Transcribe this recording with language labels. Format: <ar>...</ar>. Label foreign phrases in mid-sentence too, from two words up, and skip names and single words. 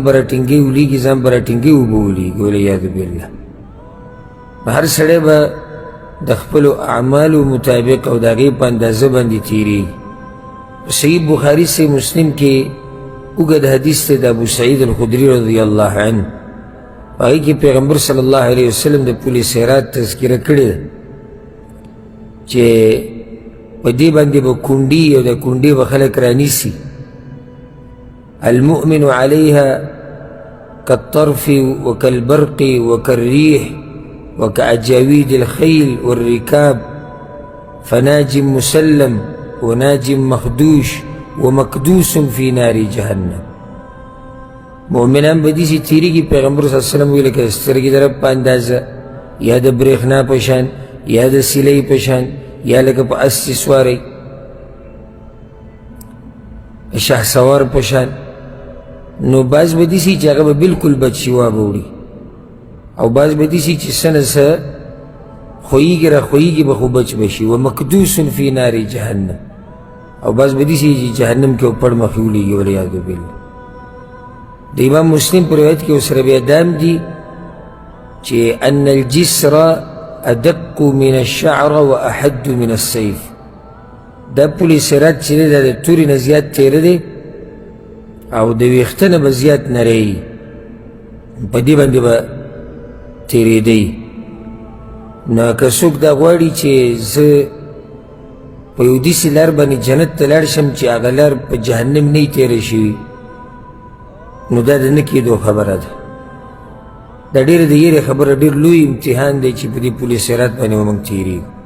<ps>به راټینګوي ولیږي ځان به راټینګوي اوبه ولیږي</ps> <ar>والعیاذ بالله</ar> <ps>هر سړی به د خپلو اعمالو مطابق او د هغې په اندازه باندې تېرېږي صحیح بخاري صحیح مسلم کې اوږد حدیث دی د ابو سعید الخدري</ps> <ar>رضی الله عنه</ar> <ps>په هغې کې پیغمبر</ps> <ar>صلی الله علیه وسلم</ar> <ps>د پل صراط تذکره کړې ده چې په دې باندې به کونډي او د کونډې به خلک رانیسي</ps> <ar>المؤمن علیها کالطرف وکالبرق وکالریح وكأجاويد الخيل والركاب فناج مسلم وناج مخدوش ومكدوس في نار جهنم</ar> <ps>مؤمنان به داسې تېرېږي پیغمبر</ps> <ar>صلی الله علیه وسلم</ar> <ps>ویل لکه د سترګې د رب په اندازه یا د برېښنا په شان یا د سیلۍ په شان یا لکه په اس چې سواری شهسوار په شان نو بعض به داسې چې هغه به بلکل بدشوا به وړي او بعض به داسې چې څه نه څه خویږي را خویږي به خو بچ به شي</ps> <ar>ومکدوس فی نار جهنم</ar> <ps>او بعض به داسې چې جهنم کې پړ مخې ولیږي</ps> <ar>والعیاذ بالله</ar> <ps>د امام مسلم په روایت کې ورسره بیا دام دي چې</ps> <ar>ان الجسر ادق من الشعر واحد من السيف</ar> <ps>دا پل صراط چې دی دا د تورې نه زیات تېره دی او د ویښته نه به زیات نری په دې باندې به تېرېدی نو که څوک دا غواړي چې زه په یو داسې لار باندې جنت ته لاړ شم چې هغه لار په جهنم نه وي تېره شوي نو دا د نه کېدو خبره ده دا ډېره د یېرې خبره ډېر لوی امتحان دی چې په دې پل صراط باندې به موږ تېرېږو</ps>